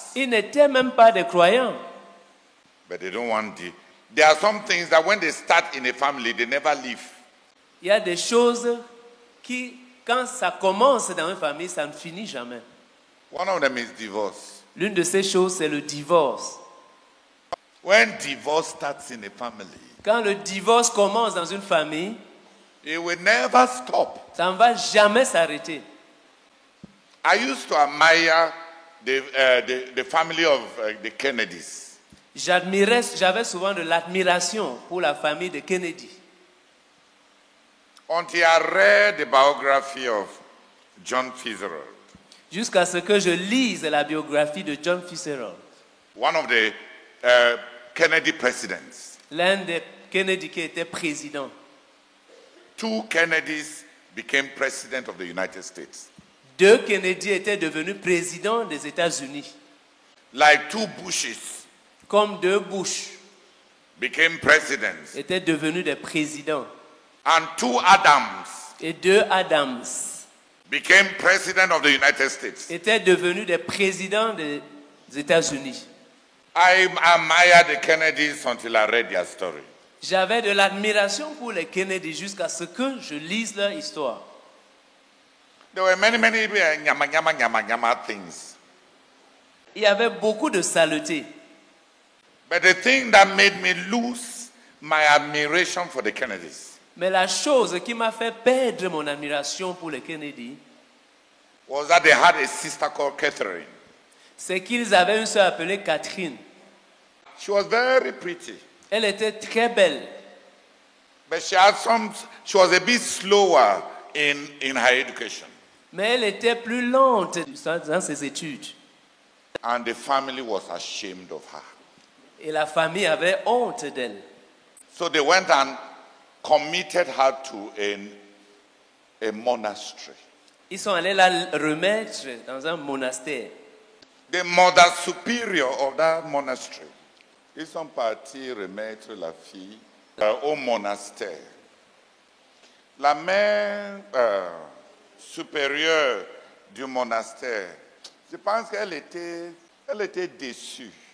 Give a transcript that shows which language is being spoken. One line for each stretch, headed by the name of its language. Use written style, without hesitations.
French: Ils n'étaient même pas des croyants.
English: But they don't want the... There are some things that when they start in a family, they never leave.
French: Il y a des choses qui, quand ça commence dans une famille, ça ne finit jamais.
English: One of them is divorce.
French: L'une de ces choses, c'est le divorce.
English: When divorce starts in a family,
French: Quand le divorce commence dans une famille,
English: it will never stop.
French: ça ne va jamais s'arrêter.
English: I used to admire the family of the Kennedys.
French: J'avais souvent de l'admiration pour la famille de Kennedy.
English: Until I read the biography of John Fitzgerald,
French: Jusqu'à ce que je lise la biographie de John Fitzgerald,
English: one of the Kennedy presidents.
French: l'un des Kennedy qui était président.
English: Two Kennedys became president of the United States.
French: Deux Kennedy étaient devenus présidents des États-Unis.
English: Like two Bushes
French: Comme deux Bush
English: became presidents.
French: étaient devenus des présidents.
English: And two Adams
French: et deux Adams
English: became president of the United States.
French: étaient devenus des présidents des États-Unis.
English: I admired the Kennedys until I read their story.
French: J'avais de l'admiration pour les Kennedy jusqu'à ce que je lise leur histoire.
English: There were many nyama things.
French: Il y avait beaucoup de saleté.
English: But the thing that made me lose my admiration for the Kennedys
French: Mais la chose qui m'a fait perdre mon admiration pour les Kennedy,
English: was that they had a sister called Catherine.
French: c'est qu'ils avaient une sœur appelée Catherine.
English: She was very pretty,
French: Elle était très belle,
English: but she was a bit slower in her education.
French: mais elle était plus lente dans ses études.
English: And the family was ashamed of her.
French: Et la famille avait honte d'elle.
English: So they went and committed her to a monastery.
French: Ils sont allés la remettre dans un monastère.
English: The mother superior of that monastery,
French: ils sont partis remettre la fille au monastère. La mère supérieure du monastère, je pense qu'elle était déçue.